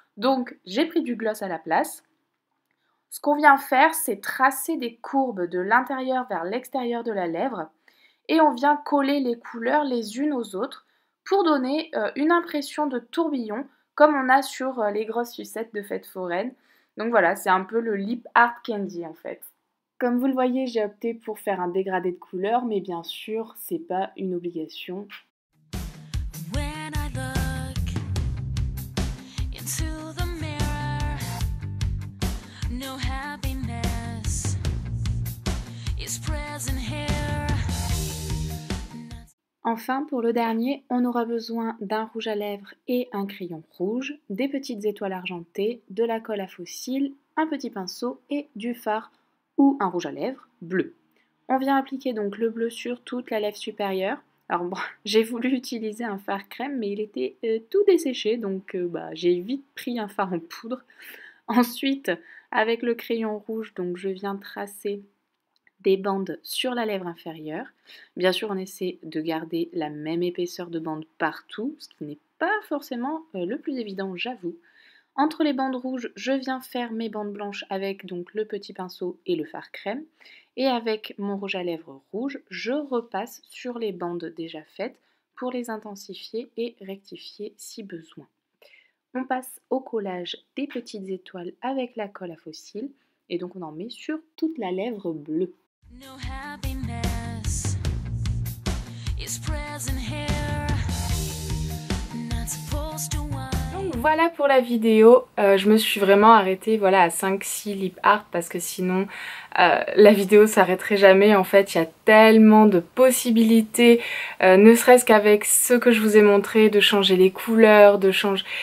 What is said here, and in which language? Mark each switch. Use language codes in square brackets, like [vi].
[fr] Donc j'ai pris du gloss à la place. Ce qu'on vient faire, c'est tracer des courbes de l'intérieur vers l'extérieur de la lèvre et on vient coller les couleurs les unes aux autres pour donner une impression de tourbillon comme on a sur les grosses sucettes de fête foraine. Donc voilà, c'est un peu le lip art candy en fait. Comme vous le voyez, j'ai opté pour faire un dégradé de couleurs, mais bien sûr, c'est pas une obligation. [en] When I look into the mirror, no happiness is present here. [fr] Enfin, pour le dernier, on aura besoin d'un rouge à lèvres et un crayon rouge, des petites étoiles argentées, de la colle à faux cils, un petit pinceau et du fard ou un rouge à lèvres bleu. On vient appliquer donc le bleu sur toute la lèvre supérieure. Alors bon, j'ai voulu utiliser un fard crème, mais il était tout desséché, donc j'ai vite pris un fard en poudre. Ensuite, avec le crayon rouge, donc je viens tracer des bandes sur la lèvre inférieure. Bien sûr, on essaie de garder la même épaisseur de bande partout, ce qui n'est pas forcément le plus évident, j'avoue. Entre les bandes rouges, je viens faire mes bandes blanches avec donc le petit pinceau et le fard crème. Et avec mon rouge à lèvres rouge, je repasse sur les bandes déjà faites pour les intensifier et rectifier si besoin. On passe au collage des petites étoiles avec la colle à faux cils et donc on en met sur toute la lèvre bleue. [en] No happiness is present here. Not supposed to want. [fr] Donc voilà pour la vidéo, je me suis vraiment arrêtée à 5-6 lip art parce que sinon la vidéo s'arrêterait jamais. En fait il y a tellement de possibilités, ne serait-ce qu'avec ce que je vous ai montré, de changer les couleurs, de changer...